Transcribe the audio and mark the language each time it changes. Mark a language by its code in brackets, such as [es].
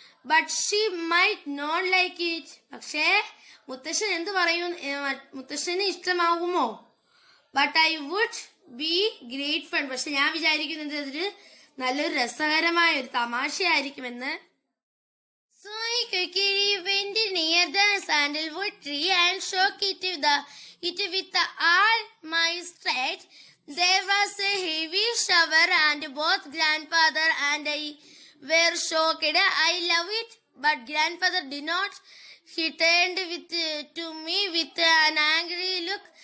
[en] But she might not like it. [ml] പക്ഷേ മുത്തശ്ശൻ എന്ത് പറയും, മുത്തശ്ശന് ഇഷ്ടമാകുമോ? [en] But I would be great fun. [ml] പക്ഷെ ഞാൻ വിചാരിക്കുന്നത് അതൊരു നല്ലൊരു രസകരമായ ഒരു തമാശയായിരിക്കുമെന്ന്. [en] So I quickly went near the sandalwood tree and shook it with all my strength. There was a heavy shower and both grandfather and I were shocked. I love it, but grandfather did not. He turned to me with an angry look.